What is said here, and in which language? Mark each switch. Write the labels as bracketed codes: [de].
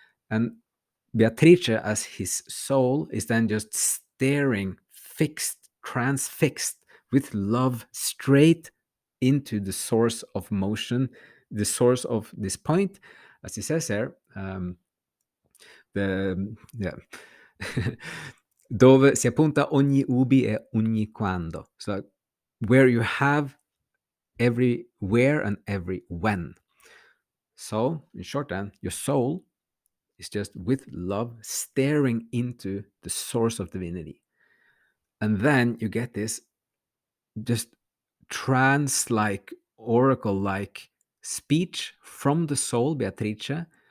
[en] And Beatrice, as his soul, is then just staring, fixed, transfixed with love, straight into the source of motion, the source of this point, as he says here. The yeah. [it] Dove si appunta ogni ubi e ogni quando. [en] So where you have every where and every when. So in short, then, your soul is just with love staring into the source of divinity. And then you get this just trance-like, oracle-like speech from the soul, Beatrice.